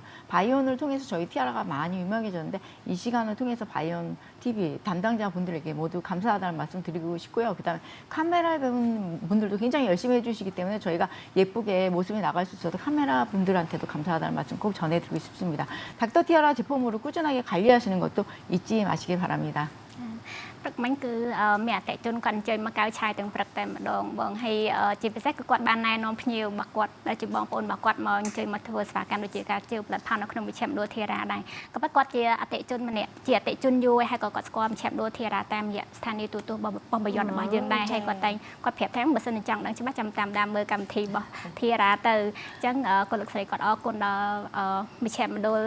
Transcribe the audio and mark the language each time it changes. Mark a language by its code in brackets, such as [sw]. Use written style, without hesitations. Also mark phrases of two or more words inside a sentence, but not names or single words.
[ko] 바이온을 통해서 저희 티아라가 많이 유명해졌는데 이 시간을 통해서 바이온 TV 담당자분들에게 모두 감사하다는 말씀 드리고 싶고요. 그다음에 카메라 분들도 굉장히 열심히 해주시기 때문에 저희가 예쁘게 모습이 나갈 수 있어서 카메라 분들한테도 감사하다는 말씀 꼭 전해드리고 싶습니다. 닥터 티아라 제품으로 꾸준하게 관리하시는 것도 잊지 마시길 바랍니다. [km] ព្រឹកមិញគឺមានអតិជនគាត់អញ្ជើញមកកៅឆាយទាំងព្រឹកតែម្ដងបងហើយជាពិសេសគឺគាត់បានណែនាំភ្ញៀវរបស់គាត់ដែលជាបងប្អូនរបស់គាត់មកអញ្ជើញមកធ្វើសេវាកម្មដូចជាការជឿផលិតផលនៅក្នុងវិជ្ជាមណ្ឌលធារាដែរក៏ប៉ុន្តែគាត់ជាអតិជនម្នាក់ជាអតិជនយូរហើយ ក៏គាត់ស្គាល់វិជ្ជាមណ្ឌលធារាតាមរយៈស្ថានីយទូទស្សន៍របស់បយ័នរបស់យើងដែរហើយគាត់តែគាត់ប្រាប់ថាបើសិនជាចង់ដឹងច្បាស់ចាំតាមដានមើលកម្មវិធីរបស់ធារាទៅអញ្ចឹងគាត់លោកស្រីគាត់អរគុណដល់វិជ្ជាមណ្ឌល